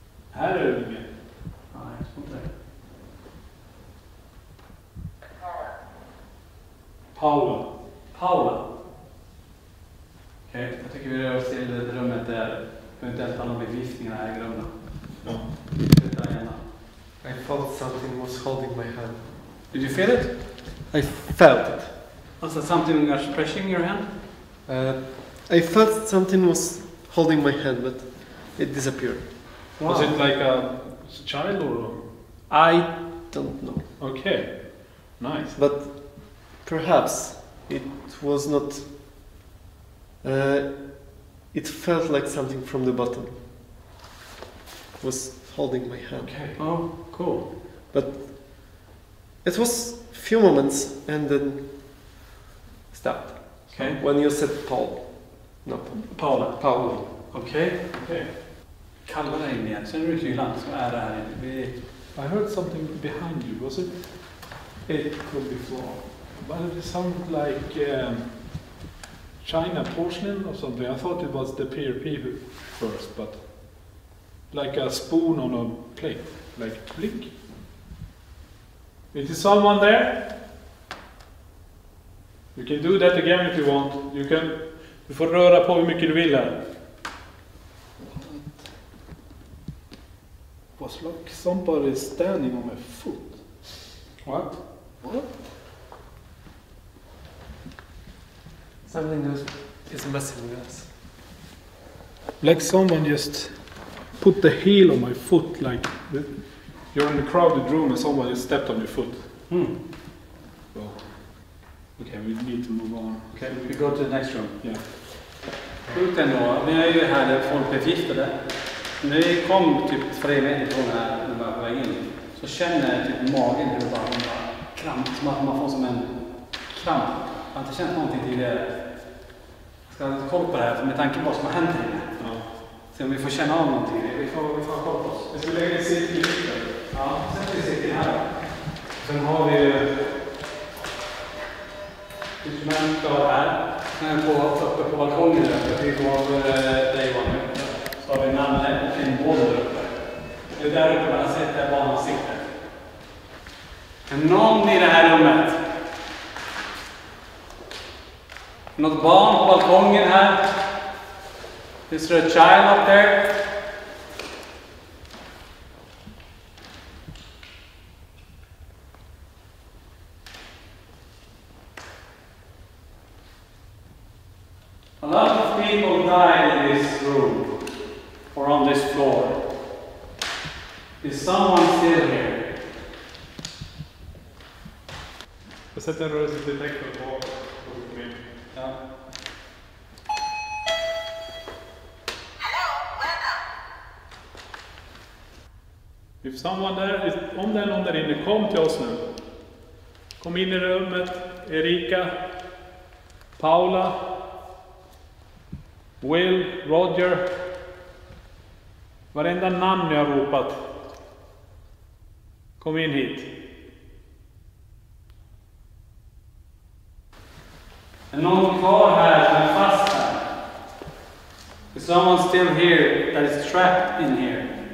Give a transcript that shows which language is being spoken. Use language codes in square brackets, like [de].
[sv] Här är det inget. Nej, jag tror inte det. Paula. Paula. Okej, jag tycker vi rör oss till rummet där eventuellt alla förgiftningarna äger rum. Ja. Flytta gärna. [en] I felt something was holding my hand. Did you feel it? I felt it. Was that something was pressing your hand? I felt something was holding my hand, but it disappeared. Wow. Was it like a child or? I don't know. Okay, nice. But perhaps it was not. It felt like something from the bottom was holding my hand. Okay. Oh, cool. But it was few moments and then stopped. Okay. When you said Paul. No, Paula. Paul. [sv] Okej. [en] Okay. [sv] Kalla dig in igen. Känner du kylan som är där inne? [en] I heard something behind you. Was it? It could be floor. But it sounded like China porcelain or something. I thought it was the PRP first, but like a spoon on a plate, like blink. Is there someone there? You can do that again if you want. [sv] Du får röra på hur mycket du vill här. [en] It was like somebody standing on my foot. What? What? Something is messing with us. Like someone just put the heel on my foot, like you're in a crowded room and someone just stepped on your foot. So, okay, we need to move on. Okay, we go to the next room. Yeah. [sv] Sjukt ändå. Vi är ju här där folk blev förgiftade. När vi kom typ 3 meter från här, när vi var på väg in, så känner jag typ magen hur det bara kramp, som att man får som en kramp. Jag har inte känt någonting tidigare. Jag ska ha koll på det här med tanke på vad som har hänt här inne. Ja. Se om vi får känna av någonting. Vi får ha koll på oss. Jag ska lägga en cirkel i mitten. Ja, sätter vi cirkeln här. Sen har vi instrument klar här. Uppe på balkongen där. Vi går över dig var nu. Så har vi Nalle och en boll där uppe. Det är där uppe man har sett där barnen sitter. Är någon i det här rummet? Något barn på balkongen här? [en] Is there a child up there? A lot of people died in this room or on this floor. Is someone still here? [sv] Jag sätter en rörelsedetektor på min. Ja. [en] If someone there, [sv] om det är någon där inne, kom till oss nu. Kom in i rummet. Erika, Paula, Will, Roger. Varenda namn jag har ropat. Kom in hit. Är någon kvar här som är fast här? [en] Is someone still here that is trapped in here?